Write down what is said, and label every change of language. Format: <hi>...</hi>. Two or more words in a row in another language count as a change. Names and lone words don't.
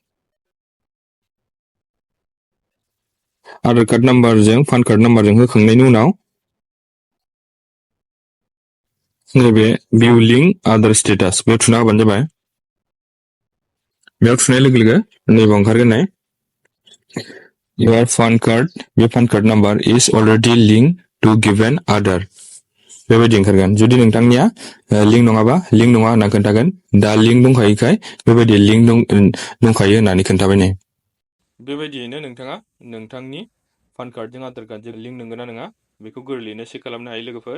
<brx>आधार कार्ड नाम्बारजों पान कार्ड नाम्बारजों होखांनायनि उनाव नैबे</brx> <en>view link Aadhaar status</en> <brx>बेयाव थुना होबानो जाबाय। बेयाव थुनाय लोगो लोगो नैबे ओंखारगोन</brx> <en>your PAN card,</en> <brx>बे</brx> <en>PAN card number is already linked to given other</en> <brx>बेबायदि ओंखारगोन। जुदि नोंथांनिया लिंक नङाबा लिंक नङा होनना खोन्थागोन। दा लिंक दंखायोखाय बेबायदि लिंक दंखायो होननानै खोन्थाबाय नै। बेबायदियैनो नोंथाङा नोंथांनि पान कार्डजों आधार कार्डजों लिंक नंगौना नङा बेखौ गोरलैयैनो चेक खालामनो हायो लोगोफोर।</brx>